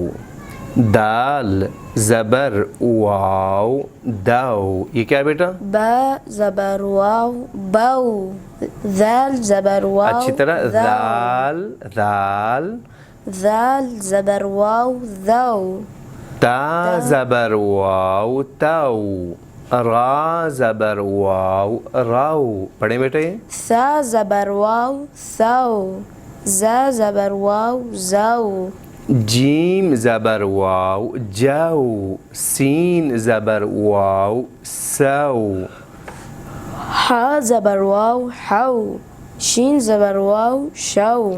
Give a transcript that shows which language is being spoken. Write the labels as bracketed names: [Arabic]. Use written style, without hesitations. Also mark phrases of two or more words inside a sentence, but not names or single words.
[Urdu] دال زبر واو داو. یہ کیا ہے بیٹا؟ با زبر واو بو. ذال زبر واو اچھی طرح. ذو. دال دال. ذال زبر واو ذو. تا زبر واو تاو. را زبر واو راو. پڑھیں بیٹا. یہ ثا زبر واو ثو. زا زبر واو زو. جیم زبر واو جو. سین زبر واو سو. حا زبر واو حو. شین زبر واو شو.